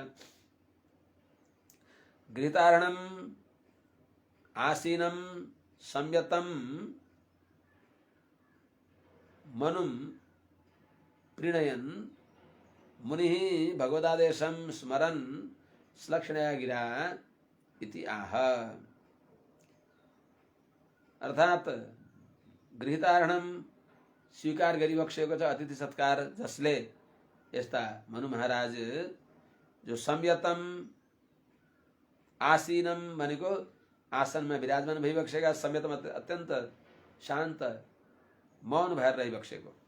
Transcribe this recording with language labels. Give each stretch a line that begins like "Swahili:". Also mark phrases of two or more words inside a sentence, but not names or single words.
Sanskrit: गृहीतार्हणम् आसीनं संयतं मनुं प्रीणयन् मुनिः भगवदादेशं स्मरन् श्लक्षणया गिरा इति आह।
Nepali: अर्थात गृहीतार्हणम स्वीकार गरिबक्सेको छ अतिथि सत्कार जसले यस्ता मनु महाराज जो
Sanskrit: संयतम आसीनम
Nepali: भनेको आसनमा विराजमान भइबक्सेका, संयतम अत्यन्त शान्त मौन भएर रहिबक्सेको,